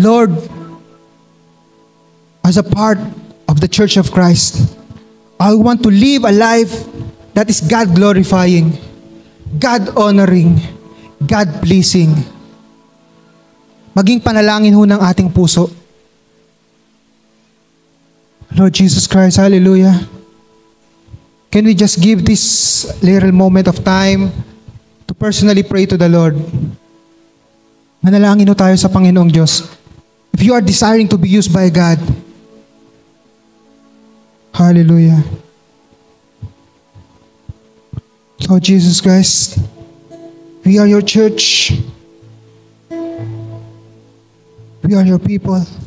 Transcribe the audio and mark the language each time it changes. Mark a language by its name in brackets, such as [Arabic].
[English] Lord, as a part of the Church of Christ, I want to live a life that is God-glorifying, God-honoring, God-pleasing. [Filipino] Maging panalangin ho ng ating puso. [English] Lord Jesus Christ, hallelujah. Can we just give this little moment of time to personally pray to the Lord? [Filipino] Manalangin ho tayo sa Panginoong Diyos. [English] If you are desiring to be used by God, hallelujah. Lord Jesus Christ, we are your church. We are your people.